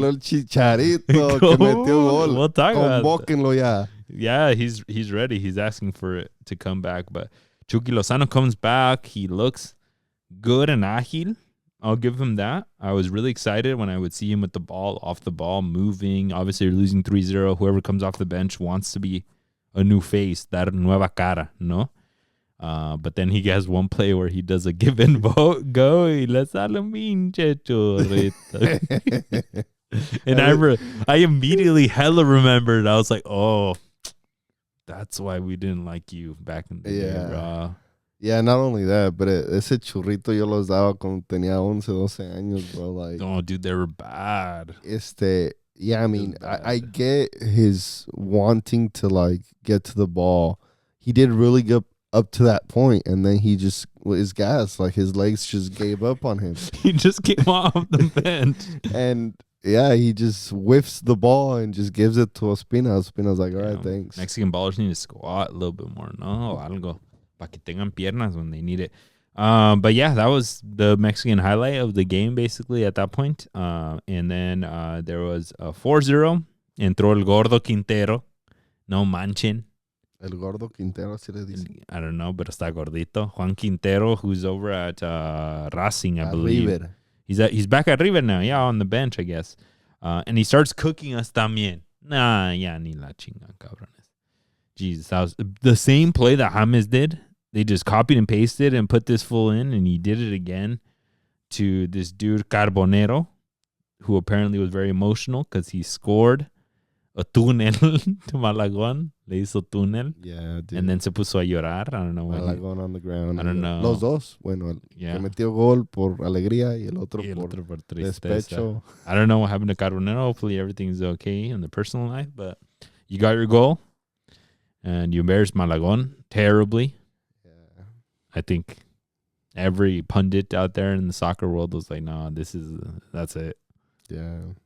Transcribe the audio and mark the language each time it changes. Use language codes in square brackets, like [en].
[es] El Chicharito que metió gol. [en] We'll talk about [es] Convóquenlo ya. [en] Yeah, he's ready. He's asking for it to come back, but Chucky Lozano comes back. He looks good and ágil. I'll give him that. I was really excited when I would see him with the ball, off the ball, moving. Obviously, you're losing 3-0. Whoever comes off the bench wants to be a new face, [es] dar nueva cara, no? [en] But then he has one play where he does a give and go [es] y le sale un pinche churrito. [en] And I immediately hella remembered. I was like, oh, that's why we didn't like you back in the day, bro. Yeah, not only that, but [es] ese churrito yo los daba cuando tenía 11, 12 años, bro. [en] Like, oh, dude, they were bad. Yeah, I mean, I get his wanting to, like, get to the ball. He did really good up to that point, and then he just, with his gas, like, his legs just gave up on him. He just came off the bench. And, yeah, he just whiffs the ball and just gives it to Ospina. Ospina's like, all right, thanks. Mexican ballers need to squat a little bit more. [es] No, algo. Para que tengan piernas [en] when they need it. But yeah, that was the Mexican highlight of the game basically at that point. And then there was a 4-0. [es] Entró el Gordo Quintero. No manchen. El Gordo Quintero, así le dicen. [en] I don't know, [es] pero está gordito. [en] Juan Quintero, who's over at Racing, I believe. River. He's back at River now. Yeah, on the bench, I guess. And he starts cooking us también. [es] Nah, ya ni la chingan, cabrones. [en] Jesus, that was the same play that James did. They just copied and pasted and put this fool in, and he did it again to this dude Carbonero, who apparently was very emotional because he scored a túnel to Malagón. [es] Le hizo túnel. [en] Yeah, dude. And then [es] se puso a llorar. [en] I don't know. Malagón on the ground. I don't know. [es] Los dos. Bueno, el que metió gol por alegría y el otro por despecho. [en] I don't know what happened to Carbonero. Hopefully everything's okay in the personal life, but you got your goal. And you embarrassed Malagón terribly. Yeah. I think every pundit out there in the soccer world was like, no, that's it. Yeah.